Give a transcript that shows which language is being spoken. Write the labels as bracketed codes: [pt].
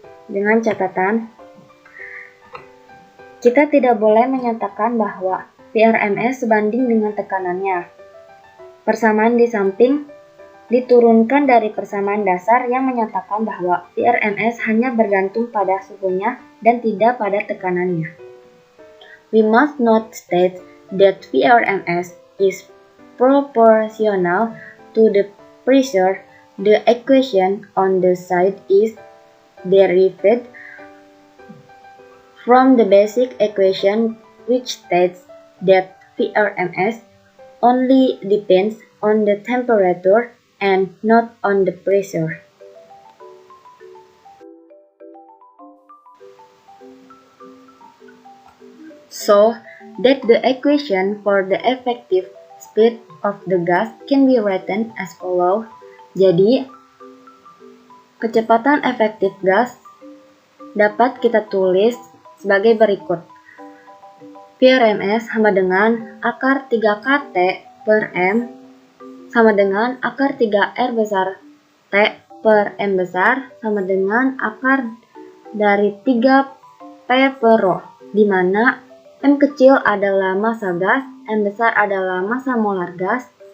[id] Dengan catatan, kita tidak boleh menyatakan bahwa VRMS sebanding dengan tekanannya. Persamaan di samping diturunkan dari persamaan dasar yang menyatakan bahwa VRMS hanya bergantung pada suhunya dan tidak pada tekanannya. [en] We must not state that VRMS is proportional to the pressure. The equation on the side is derived from the basic equation which states that VRMS only depends on the temperature and not on the pressure. So that the equation for the effective speed of the gas can be written as follows. [id] Jadi, kecepatan efektif gas dapat kita tulis sebagai berikut. VRMS sama dengan akar 3kT per M sama dengan akar 3R besar T per M besar sama dengan akar dari 3P per Rho, di mana M kecil adalah massa gas, M besar adalah massa molar gas,